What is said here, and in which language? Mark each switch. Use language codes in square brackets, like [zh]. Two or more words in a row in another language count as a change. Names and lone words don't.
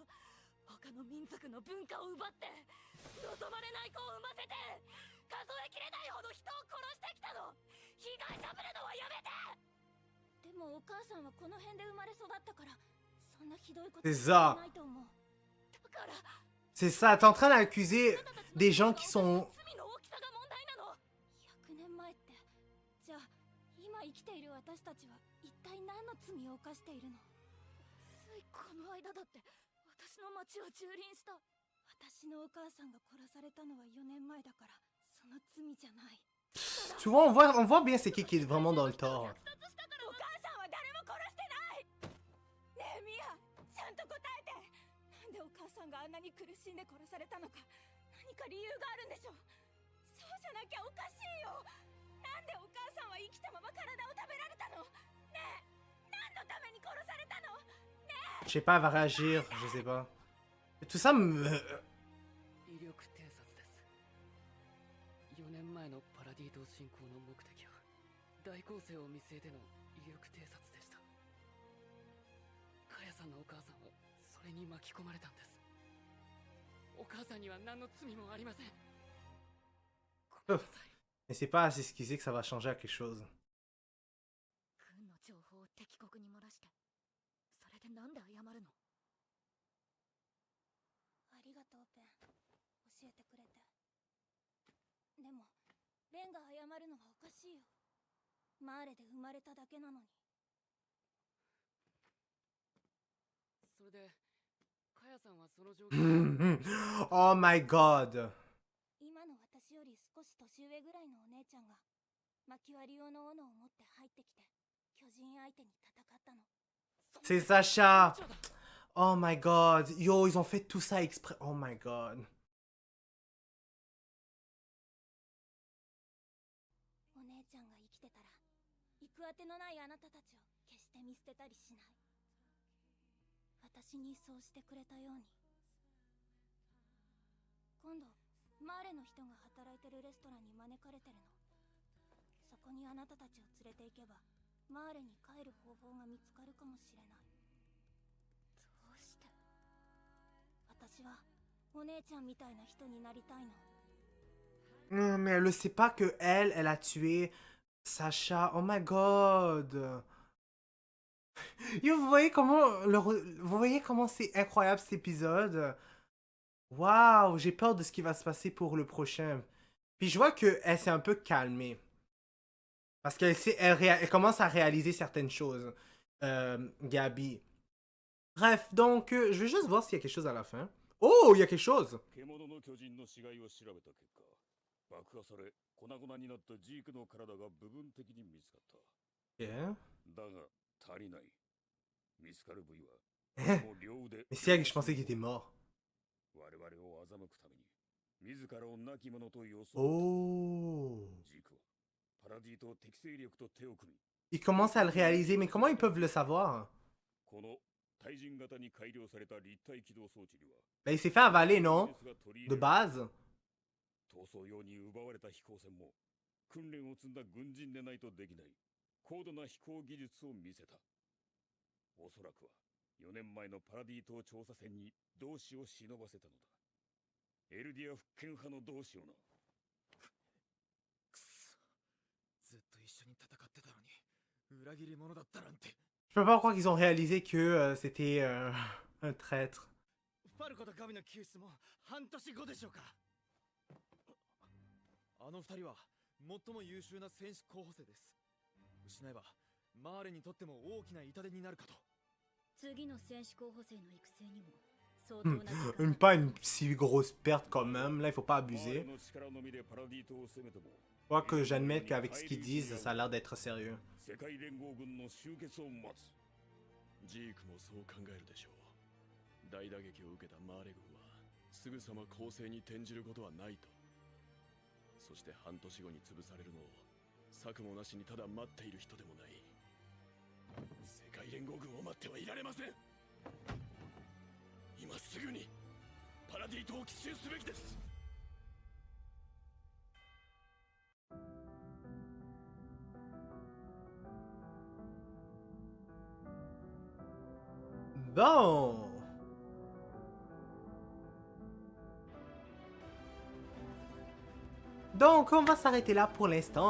[ja] 他の民族の文化を奪って望まれない子を産ませて数えきれないほど人を殺してきたの。被害者ぶるのはやめて。でもお母さんはこの辺で生まれ育ったからそんなひどいことはないと思う。だから [fr] C'est ça, t'es en train d'accuser des gens qui sont... [ja] 100年前ってじゃあ今生きている私たちは一体何の罪を犯しているの？ついこの間だって私の町を蹂躙した。私のお母さんが殺されたのは4年前だから、その罪じゃない。 Tu vois, on voit bien c'est qui est vraiment dans le tort. お母さんは誰も殺してない。ねえミア、ちゃんと答えて。なんでお母さんがあんなに苦しんで殺されたのか、何か理由があるんでしょ。そうじゃなきゃおかしいよ。なんでお母さんは生きたまま体を食べられたの？ねえ、何のために殺されたの？ねえ。 [fr] Je sais pas, elle va réagir, je sais pas. Tout ça me... [ja] 威力偵察です。4年前のパラディ島侵攻の目的は大攻勢を見据えての威力偵察でした。カヤさんのお母さんはそれに巻き込まれたんです。お母さんには何の罪もありません。ごめんなさい。 Mais c'est pas assez esquissé que ça va changer à quelque chose. 軍の情報を敵国に漏らして、それでなんで謝るの？ありがとうペン、教えてくれて。でもレンが謝るのはおかしいよ。マーレで生まれただけなのに。それでカヤさんはその状況 [en] Oh my god. [ja] 今の私より少し年上ぐらいのお姉ちゃんが薪割り用の斧を持って入ってきて巨人相手に戦ったの。 [fr] C'est Sacha. [en] Oh my god. [fr] Yo, ils ont fait tout ça exprès. [en] Oh my god. [ja] お姉ちゃんが生きてたら行くあてのないあなたたちを決して見捨てたりしない。私にそうしてくれたように。今度マーレの人が働いてるレストランに招かれてるの。そこにあなたたちを連れて行けばマーレに帰る方法が見つかるかもしれない。どうして？私はお姉ちゃんみたいな人になりたいの。 [fr] Mais elle ne sait pas que elle a tué Sacha. [en] Oh my god. [fr] Yo, vous voyez comment vous voyez comment c'est incroyable cet épisode. Waouh, j'ai peur de ce qui va se passer pour le prochain. Puis je vois que elle s'est un peu calmée. Parce elle commence à réaliser certaines choses. Gabi. Bref, donc je vais juste voir s'il y a quelque chose à la fin. Oh, il y a quelque chose. [ja] 爆破され粉々になったジークの体が部分的に見つかった。 Yeah. だが足りない。見つかる部位はもう両腕。 [fr] Mais c'est elle que je pensais qu'il était mort. [ja] 我々を欺くために自らを亡き者と装った。 Oh. ジークはパラディと適正力と手を組み。 [fr] Ils commencent à le réaliser, mais comment ils peuvent le savoir? [ja] この対人型に改良された立体起動装置には。 [fr] Ben, il s'est fait avaler, non? De base. [ja] 逃走用に奪われた飛行船も訓練を積んだ軍人でないとできない高度な飛行技術を見せた。おそらくは4年前のパラディ島調査船に同志を忍ばせたのだ。エルディア復権派の同志をな。くそ、ずっと一緒に戦ってたのに裏切り者だったなんて。 [fr] Je peux pas croire qu'ils ont réalisé que c'était un traître. [ja] ファルコと神の救出も半年後でしょうか。あの二人は最も優秀な戦士候補生です。失えばマーレにとっても大きな痛手になるかと。次の戦士候補生の育成にも相当な時間。 [fr] Pas une si grosse perte quand même, là il faut pas abuser. Quoi que j'admette qu'avec ce qu'ils disent, ça a l'air d'être sérieux. [ja] 世界連合軍の集結を待つ。ジークもそう考えるでしょう。大打撃を受けたマーレ軍はすぐさま攻勢に転じることはないと。そして半年後に潰されるのを策もなしにただ待っている人でもない。世界連合軍を待ってはいられません。今すぐにパラディ島を奇襲すべきです。 [fr] Bon. Donc, on va s'arrêter là pour l'instant.